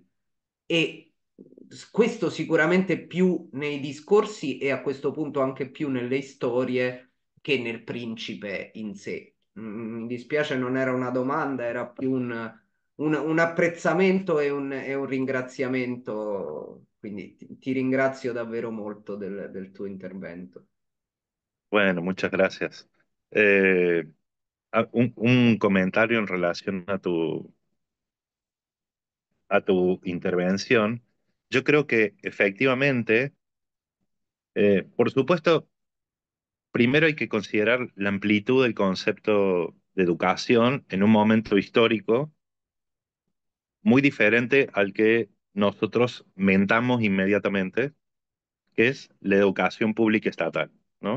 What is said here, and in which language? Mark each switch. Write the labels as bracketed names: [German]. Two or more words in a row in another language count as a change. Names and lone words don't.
[Italian] E questo sicuramente più nei discorsi e a questo punto anche più nelle storie che nel principe in sé. Mi dispiace, non era una domanda, era più un apprezzamento e un ringraziamento. Quindi ti ringrazio davvero molto del tuo intervento. [Spanish] Bueno, muchas gracias. Eh, un comentario en relación a tu intervención. Yo creo que efectivamente, por supuesto, primero hay que considerar la amplitud del concepto de educación en un momento histórico muy diferente al que nosotros mentamos inmediatamente, que es la educación pública estatal, ¿no?